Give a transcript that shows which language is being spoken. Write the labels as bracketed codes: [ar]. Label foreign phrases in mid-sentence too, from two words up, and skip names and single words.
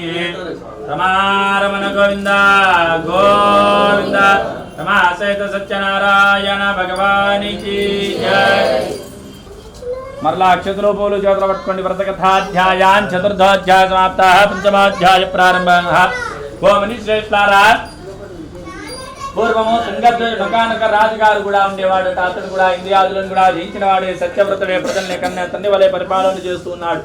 [hi] रमारमण गोविंद गोविंद रमासहित सत्यनारायण भगवान की जय। [te] మరలా అక్షతలు పూలు చేతులు పట్టుకోండి. [sa] వ్రతకథాధ్యాయాన్ చతుర్థాధ్యాయ సమాప్త పంచమాధ్యాయ ప్రారంభ. [te] ఓమని శ్రేష్ఠారా పూర్వము తుంగనక రాజుగారు కూడా ఉండేవాడు. అతడు కూడా ఇంద్రియాదులను కూడా జయించిన వాడే సత్యవ్రతుడే ప్రజల్ని కన్నా తండ్రి వలె పరిపాలన చేస్తూ ఉన్నాడు.